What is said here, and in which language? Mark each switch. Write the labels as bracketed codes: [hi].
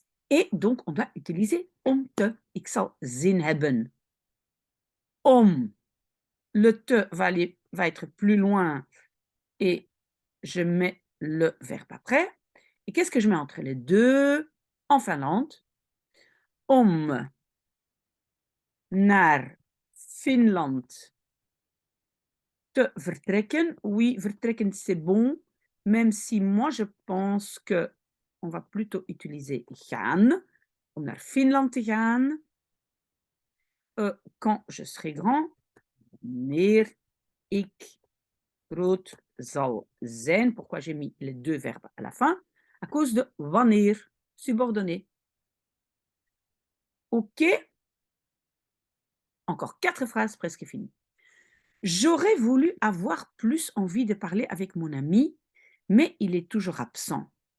[fr] Et donc, on doit utiliser [nl] om te. Ik zal zin hebben. Om. [fr] Le te va être plus loin et je mets le verbe après. Et qu'est-ce que je mets entre les deux en Finlande? [nl] Om naar Finland te vertrekken. [fr] Oui, vertrekken, c'est bon, même si moi, je pense que on va plutôt utiliser gaan, [nl] om naar Finland te gaan. [fr] Quand je serai grand, [nl] wanneer ik groot zal zijn. [fr] Pourquoi j'ai mis les deux verbes à la fin? À cause de wanneer, subordonné. OK. Encore 4 phrases presque finies. J'aurais voulu avoir plus envie de parler avec mon ami, mais il est toujours absent.